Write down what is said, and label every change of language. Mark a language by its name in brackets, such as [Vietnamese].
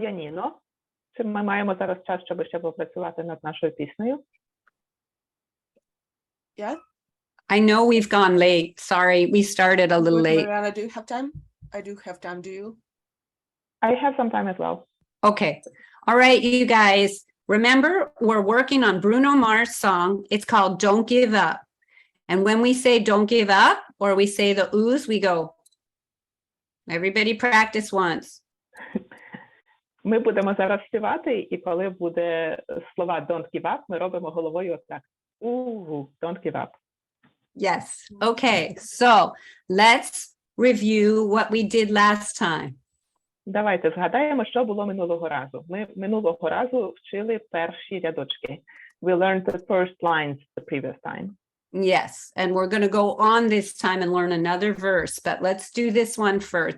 [Ukrainian] Яніно, чи ми маємо зараз час, щоб ще попрацювати над нашою піснею? [English] Yeah. I know we've gone late. Sorry, we started a little Good, late. Mariana, do you have time? I do have time. Do you? I have some time as well. Okay. All right, you guys. Remember, we're working on Bruno Mars' song. It's called Don't Give Up. And when we say don't give up, or we say the oohs, we go. Everybody practice once. [Ukrainian] Ми будемо зараз співати, і коли буде слова [English] don't give up, [Ukrainian] ми робимо головою отак. [English] Don't give up. Yes. Okay. So let's review what we did last time. [Ukrainian] Давайте згадаємо, що було минулого разу. Ми минулого разу вчили перші рядочки. [English] We learned the first lines the previous time. Yes. And we're going to go on this time and learn another verse, but let's do this one first.